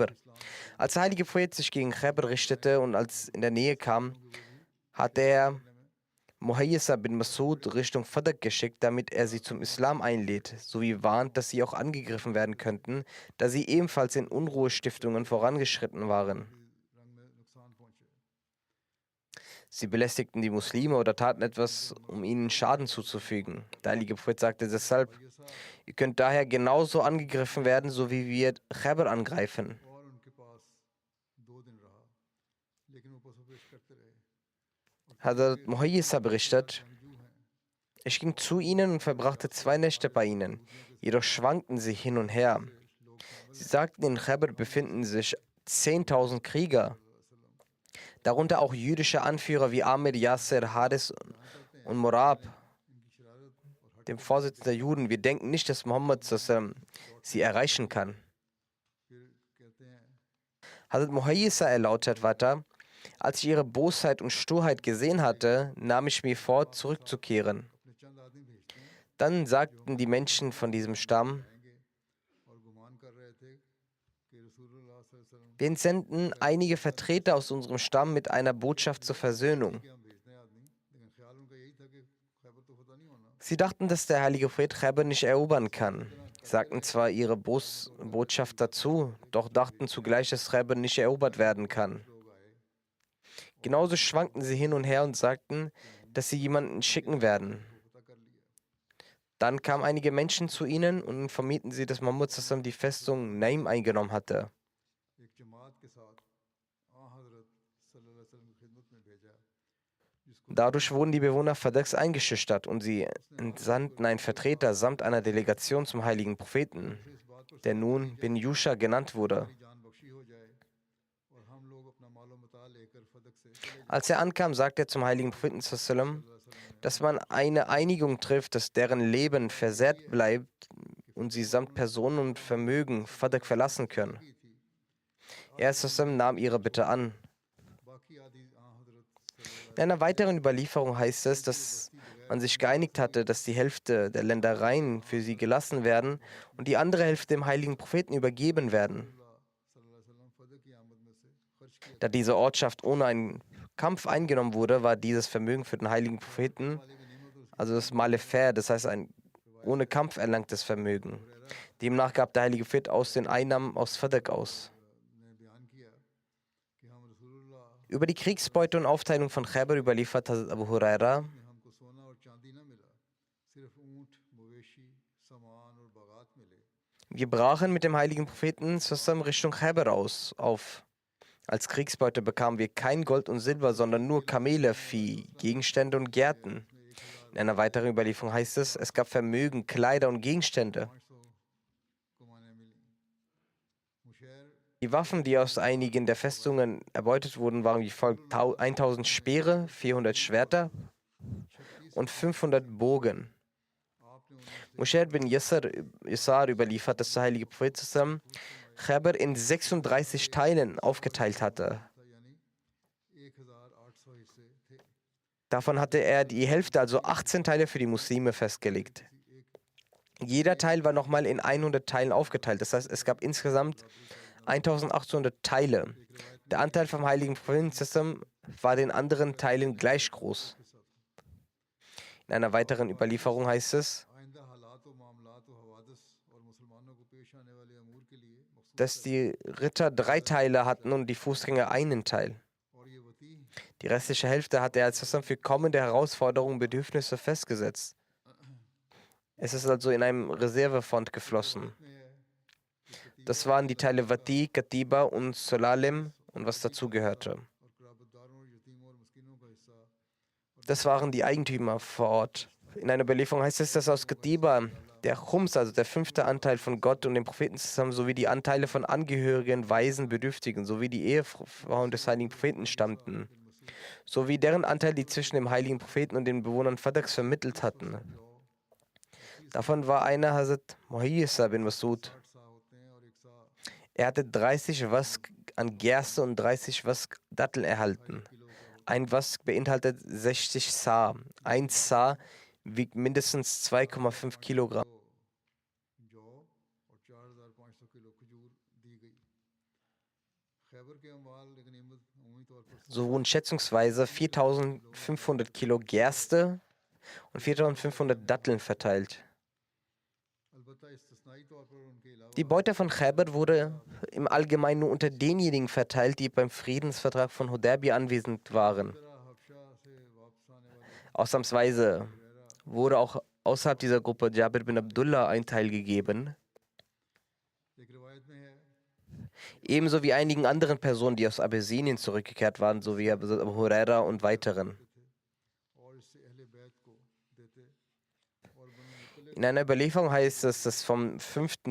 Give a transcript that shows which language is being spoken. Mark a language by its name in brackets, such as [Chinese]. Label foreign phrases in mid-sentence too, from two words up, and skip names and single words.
[German] Als der heilige Prophet sich gegen Khaybar richtete und als in der Nähe kam, hat er Muhayyisa bin Masud Richtung Fadak geschickt, damit er sie zum Islam einlädt, sowie warnt, dass sie auch angegriffen werden könnten, da sie ebenfalls in Unruhestiftungen vorangeschritten waren. Sie belästigten die Muslime oder taten etwas, um ihnen Schaden zuzufügen. Der heilige Prophet sagte deshalb: Ihr könnt daher genauso angegriffen werden, so wie wir Khaybar angreifen. [Urdu] اور ان کے پاس 2 دن رہا، لیکن وہ پس و پیش کرتے رہے. اور [German] Hazrat Muhayyisa berichtet: [Urdu] جنگجو ہیں, [German] Ich ging zu ihnen und verbrachte 2 Nächte bei ihnen. Jedoch schwankten sie hin und her. [Urdu] لوگ تھے [German] Sie sagten, in Khaybar befinden sich 10.000 Krieger, darunter auch jüdische Anführer wie Amir, Yasser, Haris und Murab, [Urdu] ان کی شرارت اور ہٹ [German] dem Vorsitzenden der Juden. Wir denken nicht, dass Mohammed sie erreichen kann. [Urdu] پھر کہتے ہیں [German] Hazrat Muhayyisa erläutert weiter: Als ich ihre Bosheit und Sturheit gesehen hatte, nahm ich mir vor, zurückzukehren. [Urdu] اپنے چند آدمی بھیجتے ہیں [German] Dann sagten die Menschen von diesem Stamm: [Urdu] آئیں گے اور گمان کر رہے تھے کہ رسول اللہ [Arabic] صلى الله عليه وسلم [German] Wir entsenden einige Vertreter aus unserem Stamm mit einer Botschaft zur Versöhnung. [Urdu] کہ ہم بھیجتے ہیں آدمی، لیکن خیال ان کا یہی تھا کہ خیبر تو فتح نہیں ہونا. [German] Sie dachten, dass der heilige Prophet Khaybar nicht erobern kann. Sagten zwar ihre Botschaft dazu, doch dachten zugleich, dass Khaybar nicht erobert werden kann. [Urdu] لوگ آئے [German] Genauso schwankten sie hin und her und sagten, dass sie jemanden schicken werden. [Urdu] فتح کر لیا. [German] Dann kamen einige Menschen zu ihnen und informierten sie, dass Muhammad die Festung Naim eingenommen hatte. [Urdu] ایک جماعت کے ساتھ حضرت [Arabic] صلى الله عليه وسلم [Urdu] کی خدمت میں بھیجا، جس کو [German] Dadurch wurden die Bewohner Fadaks eingeschüchtert und sie entsandten einen Vertreter samt einer Delegation zum heiligen Propheten, [Urdu] اس بات پر [German] der nun bin Yusha genannt wurde. [Urdu] ہماری جان بخشی ہو جائے اور ہم لوگ اپنا مال و متاع لے کر فدک سے چلے جائیں. [German] Als er ankam, sagte er zum heiligen Propheten sallam, dass man eine Einigung trifft, dass deren Leben versehrt bleibt und sie samt Personen und Vermögen Fadak verlassen können. [Urdu] کی تھی [German] Er sallam nahm ihre Bitte an. [Urdu] باقی آدی حضرت صلی اللہ [German] In einer weiteren Überlieferung heißt es, dass man sich geeinigt hatte, dass die Hälfte der Ländereien für sie gelassen werden und die andere Hälfte dem heiligen Propheten übergeben werden. [Arabic] صلى الله عليه وسلم [Urdu] فدک کی آمد میں سے خرچ کیا. [German] Da diese Ortschaft ohne einen Kampf eingenommen wurde, war dieses Vermögen für den heiligen Propheten, also das Malefer, das heißt ein ohne Kampf erlangtes Vermögen. Demnach gab der heilige Prophet aus den Einnahmen aus Fadak aus. [Urdu] نے بیان کیا کہ ہم رسول اللہ [German] Über die Kriegsbeute und Aufteilung von Khaybar überliefert Hazrat Abu Huraira: [Urdu] میں ہم کو سونا اور چاندی نہ ملا، صرف اونٹ، مویشی، سامان اور باغات ملے. [German] Wir brachen mit dem heiligen Propheten zusammen Richtung Khaybar auf. Als Kriegsbeute bekamen wir kein Gold und Silber, sondern nur Kamele, Vieh, Gegenstände und Gärten. In einer weiteren Überlieferung heißt es, es gab Vermögen, Kleider und Gegenstände. [Urdu] 500 کمانیں ملی۔ مشیر [German] Die Waffen, die aus einigen der Festungen erbeutet wurden, waren wie folgt: 1000 Speere, 400 Schwerter und 500 Bogen. [Urdu] آپ نے انہیں [German] Mushair bin Yasar überliefert, dass der heilige Prophet zusammen Khaybar in 36 Teilen aufgeteilt hatte. [Urdu] تھا، یعنی 1800 حصے تھے. [German] Davon hatte er die Hälfte, also 18 Teile für die Muslime festgelegt. Jeder Teil war nochmal in 100 Teilen aufgeteilt. Das heißt, es gab insgesamt 1800 Teile. Der Anteil vom heiligen Propheten war den anderen Teilen gleich groß. In einer weiteren Überlieferung heißt es, [Urdu] آئندہ حالات و معاملات و حوادث اور مسلمانوں کو پیش آنے والے امور کے لیے مخصوص [German] dass die Ritter 3 Teile hatten und die Fußgänger einen Teil. [Urdu] اور یہ وطیح [German] Die restliche Hälfte hatte er als für kommende Herausforderungen und Bedürfnisse festgesetzt. Es ist also in einem Reservefond geflossen. [Urdu] میں ہے [German] Das waren die Teile Wati, Katiba und Solalim und was dazugehörte. [Urdu] اور قرابت داروں اور یتیموں اور مسکینوں کا حصہ [German] Das waren die Eigentümer vor Ort. In einer Überlieferung heißt es, dass aus Katiba der Chums, also der 5. Anteil von Gott und dem Propheten zusammen, sowie die Anteile von Angehörigen, Waisen, Bedürftigen, sowie die Ehefrauen des heiligen Propheten stammten, sowie deren Anteil, die zwischen dem heiligen Propheten und den Bewohnern Fadaks vermittelt hatten. Davon war einer Hazrat Muhayyisa bin Masud. [Urdu] 60 صاع ہوتے ہیں اور ایک صاع [German] Er hatte 30 Wask an Gerste und 30 Wask Datteln erhalten. Ein Wask beinhaltet 60 Sa. Ein Sa wiegt mindestens 2,5 Kilogramm. [Urdu] جو اور 4500 کلو کھجور دی گئی. خیبر کے اموال غنیمت عمومی طور پر [German] So wurden schätzungsweise 4500 Kilo Gerste und 4500 Datteln verteilt. [Urdu] البتہ استثنائی طور پر ان کے علاوہ [German] Die Beute von Khaybar wurde im Allgemeinen nur unter denjenigen verteilt, die beim Friedensvertrag von Hudaybiyah anwesend waren. [Urdu] طرح حبشہ [German] Ausnahmsweise wurde auch außerhalb dieser Gruppe Jabir bin Abdullah ein Teil gegeben, ebenso wie einigen anderen Personen, die aus Abessinien zurückgekehrt waren, sowie Abu Huraira und weiteren. In einer Überlieferung heißt es, dass vom 5.